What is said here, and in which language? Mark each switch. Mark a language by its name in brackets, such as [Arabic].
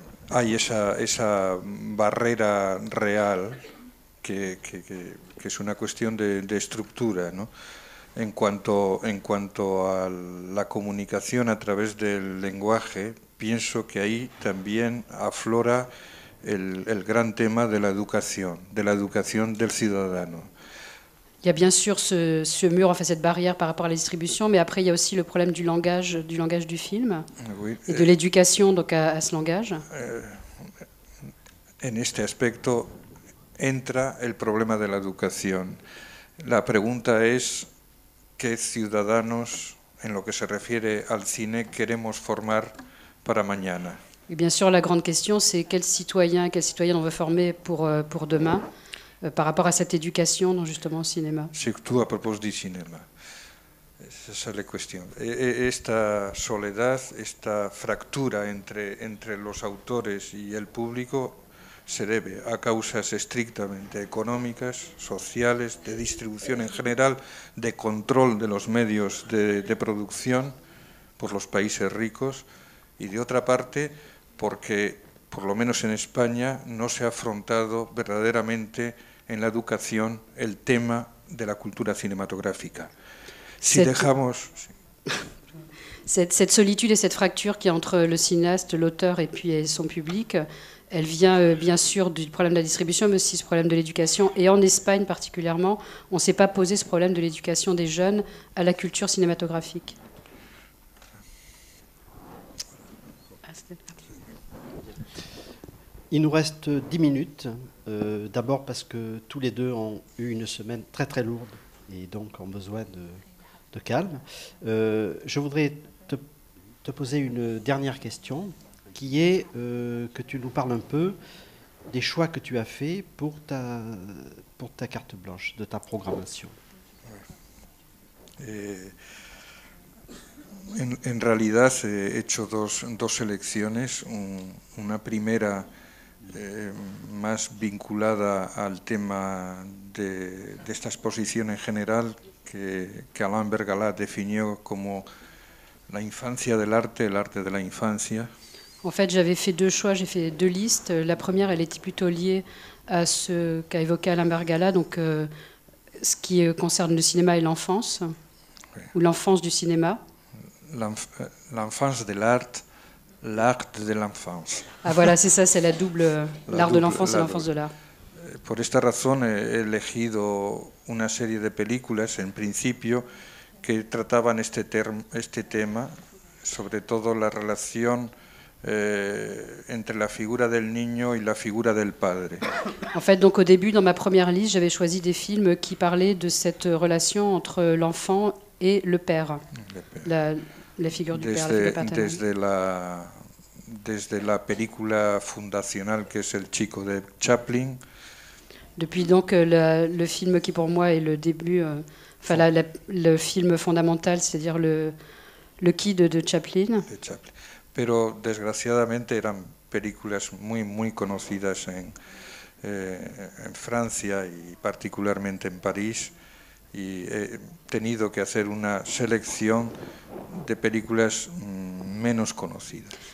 [Spanish] Hay esa barrera real que es una cuestión de estructura, ¿no? En cuanto a la comunicación a través del lenguaje, pienso que ahí también aflora el gran tema de la educación del ciudadano. [French] Il y a bien sûr ce mur, enfin cette barrière par rapport à la distribution, mais après il y a aussi le problème du langage du film, Oui, et de l'éducation donc à ce langage. [Spanish] En este aspecto entra el problema de la educación. La pregunta es qué ciudadanos, en lo que se refiere al cine, queremos formar para mañana. [French] Et bien sûr, la grande question, c'est quels citoyens on veut former pour demain par rapport à cette éducation dans justement au cinéma. Surtout a propos du cinéma. [Spanish] Esa es la cuestión. Esta soledad, esta fractura entre los autores y el público se debe a causas estrictamente económicas, sociales, de distribución en general, de control de los medios de producción por los países ricos, y de otra parte porque, por lo menos en España, no se ha afrontado verdaderamente en la educación el tema de la cultura cinematográfica. Si dejamos... [French] Cette solitude et cette fracture qui est entre le cinéaste, l'auteur et puis son public, elle vient bien sûr du problème de la distribution, mais aussi ce problème de l'éducation. Et en Espagne particulièrement, on ne s'est pas posé ce problème de l'éducation des jeunes à la culture cinématographique. Il nous reste 10 minutes. D'abord parce que tous les deux ont eu une semaine très très lourde et donc ont besoin de calme. Je voudrais te poser une dernière question qui est que tu nous parles un peu des choix que tu as faits pour ta carte blanche, de ta programmation. [Spanish] En realidad he hecho dos selecciones, una primera más vinculada al tema de esta exposición en general que Alain Bergalat definió como la infancia del arte, el arte de la infancia. [French] En fait, j'avais fait deux choix, j'ai fait deux listes. La première, elle était plutôt liée à ce qu'a évoqué Alain Bergala, donc ce qui concerne le cinéma et l'enfance, ou l'enfance du cinéma. L'enfance de l'art, l'art de l'enfance. Ah voilà, c'est ça, c'est la double, l'art de l'enfance et l'enfance de l'art. [Spanish] Por esta razón he elegido una serie de películas, en principio, que trataban este tema, sobre todo la relación entre la figura del niño y la figura del padre. [French] En fait, donc au début, dans ma première liste, j'avais choisi des films qui parlaient de cette relation entre l'enfant et le père, la figure du père, la figure paternelle. [Spanish] Desde la película fundacional que es El Chico de Chaplin. [French] Depuis donc le film qui pour moi est le début, le film fondamental, c'est-à-dire le Kid de Chaplin. [Spanish] Pero desgraciadamente eran películas muy conocidas en Francia y particularmente en París, y he tenido que hacer una selección de películas menos conocidas.